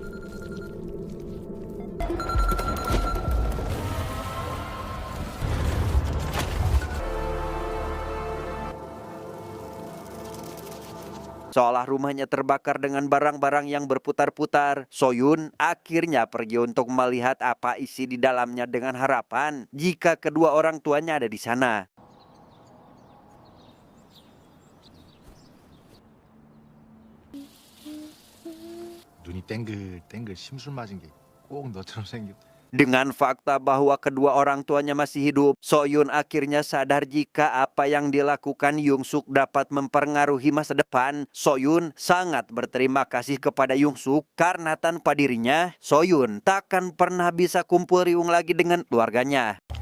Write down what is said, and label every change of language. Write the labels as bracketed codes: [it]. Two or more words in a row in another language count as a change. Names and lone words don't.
[id] Seolah rumahnya terbakar dengan barang-barang yang berputar-putar, Soyun akhirnya pergi untuk melihat apa isi di dalamnya dengan harapan jika kedua orang tuanya ada di sana. [ko] 눈이 땡글땡글 심술 맞은 게 꼭 너처럼 생겼. [id] Dengan fakta bahwa kedua orang tuanya masih hidup, Soyun akhirnya sadar jika apa yang dilakukan Yung Suk dapat mempengaruhi masa depan. Soyun sangat berterima kasih kepada Yung Suk karena tanpa dirinya, Soyun takkan pernah bisa kumpul riung lagi dengan keluarganya.